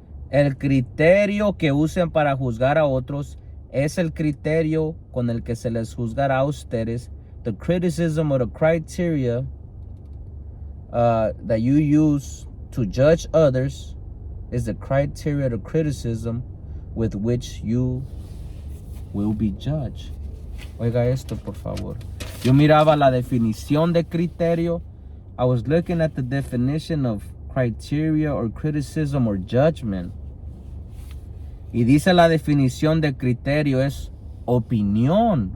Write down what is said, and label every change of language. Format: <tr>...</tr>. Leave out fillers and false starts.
<es>El criterio que usen para juzgar a otros es el criterio con el que se les juzgará a ustedes.</es> <en>The criticism or the criteria that you use to judge others is the criteria, the criticism with which you will be judged.</en> <es>Oiga esto, por favor. Yo miraba la definición de criterio.</es> <en>I was looking at the definition of criteria or criticism or judgment.</en> <es>Y dice la definición de criterio es opinión.</es>